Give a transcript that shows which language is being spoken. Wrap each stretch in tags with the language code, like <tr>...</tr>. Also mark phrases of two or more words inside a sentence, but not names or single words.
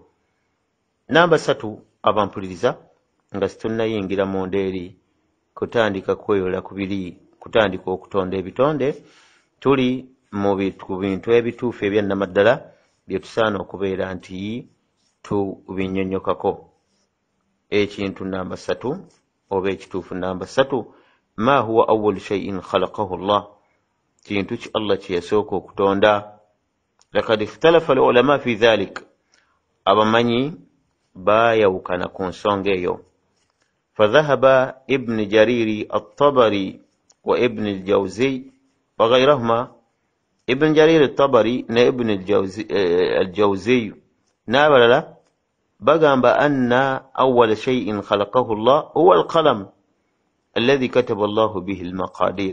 <lg>Namba 3 abampuliriza nga situnnayingira mu ndeeri kutandika kweyola kubiri kutandika okutonda ebitonde tuli mu bintu ebituufu ebyannamaddala bye tusaana okubeera nti tubinnyonnyokako. Ekintu namba 3 oba ekituufu namba 3</lg> <ar>ما هو أول شيء خلقه الله</ar> <lg>kintu ki Allah kye yasooka okutonda.</lg> <ar>لقد اختلف العلماء في ذلك</ar> <lg>abamanyi baayawukana ku nsonga eyo.</lg> <ar>فذهب ابن جرير الطبري وابن الجوزي وغيرهما ابن جرير الطبري وابن الجوزي نابلا بقام بأن أول شيء خلقه الله هو القلم الذي كتب الله به المقادير.</ar>